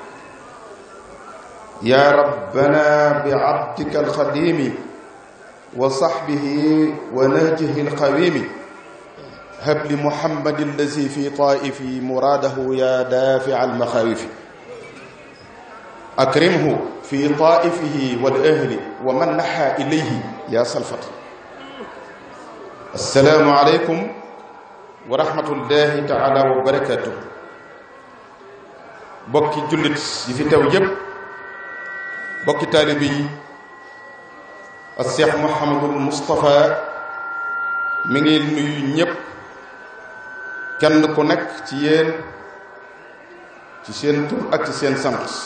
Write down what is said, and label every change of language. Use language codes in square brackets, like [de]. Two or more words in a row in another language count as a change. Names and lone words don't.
[ar] يا ربنا بعبدك الخديم وصحبه ونهجه القويم هب لمحمد الذي في طائفي مراده يا دافع المخاوف أكرمه في طائفه والأهل ومن نحى إليه يا سلفة السلام عليكم ورحمة الله تعالى وبركاته [wo] bokki jullit yi fi teew yépp bokki taalibe yi ak Cheikh Mouhamadul Moustapha mi ngi nuyu ñépp kenn ku nekk ci yéen ci seen tur ak ci seen sant